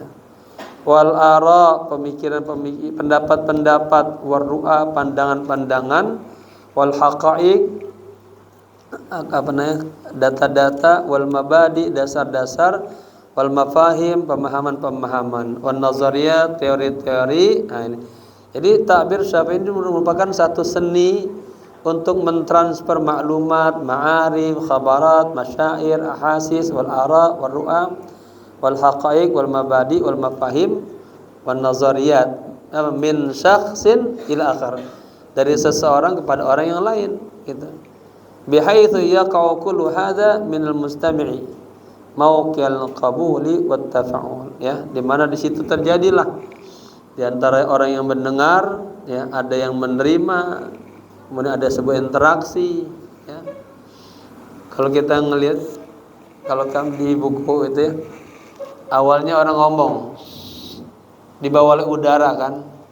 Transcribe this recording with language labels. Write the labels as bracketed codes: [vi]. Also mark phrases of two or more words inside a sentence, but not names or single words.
[ar] والآراء, [id] pendapat-pendapat, [ar] والرؤى, [id] pandangan-pandangan, [ar] والحقائق, [id] data-data, [ar] والمبادئ, [id] dasar-dasar, [ar] والمفاهيم, [id] pemahaman-pemahaman, [ar] والنظريات, [id] teori-teori. Nah, ini. Jadi takbir Syafi'i ini merupakan satu seni untuk mentransfer maklumat, ma'arif, [ar] خبرات، مشاعر، أحاسيس، والآراء، والرؤى، والحقائق، والمبادئ، والمفاهيم، والنظريات, من شخص إلى آخر, [id] dari seseorang kepada orang yang lain, gitu. [ar] بحيث يقع كل هذا من المستمع موقع القبول والتفاعل, [id] ya, di mana di situ terjadilah di antara orang yang mendengar, ya, ada yang menerima, kemudian ada sebuah interaksi, ya. Kalau kita ngelihat, kalau kan di buku itu, ya, awalnya orang ngomong dibawa oleh udara kan.